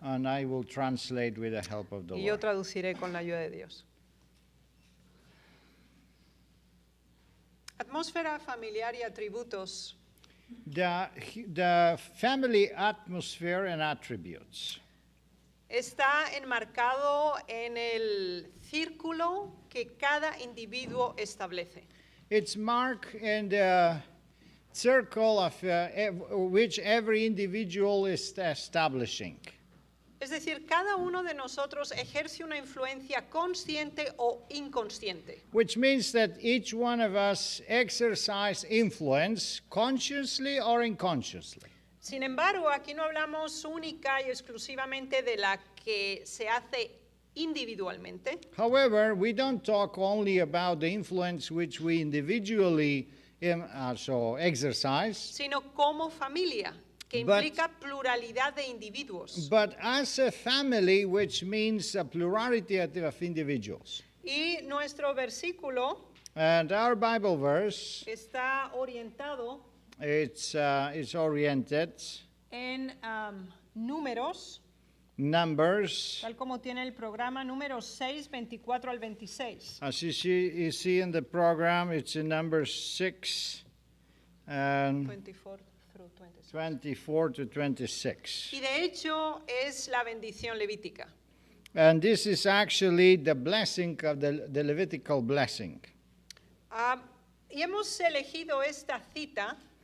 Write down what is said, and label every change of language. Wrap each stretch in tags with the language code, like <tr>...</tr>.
<en>and I will translate with the help of the</en> <es>Y yo</es> <en>Lord.</en> <es>traduciré con la ayuda de Dios. Atmósfera familiar y atributos.</es> <en>The family atmosphere and attributes.</en> <es>Está enmarcado en el círculo que cada individuo establece.</es> <en>It's marked in the circle of which every individual is establishing.</en> <es>Es decir, cada uno de nosotros ejerce una influencia consciente o inconsciente.</es> <en>Which means that each one of us exercise influence consciously or unconsciously.</en> <es>Sin embargo, aquí no hablamos única y exclusivamente de la que se hace individualmente,</es> <en>However, we don't talk only about the influence which we individually exercise,</en> <es>sino como familia, que</es> <en>But-</en> <es>implica pluralidad de individuos.</es> <en>but as a family, which means a plurality of individuals.</en> <es>Y nuestro versículo</es> <en>And our Bible verse,</en> <es>está orientado</es> <en>it's oriented,</en> <es>en números,</es> <en>Numbers,</en> <es>tal como tiene el programa, números 6, 24 al 26.</es> <en>as you see in the program, it's in Numbers 6 and 24 through 26. 24 to 26.</en> <es>Y de hecho es la bendición levítica.</es> <en>And this is actually the blessing of the Levitical blessing.</en> <es>Y hemos elegido esta cita</es>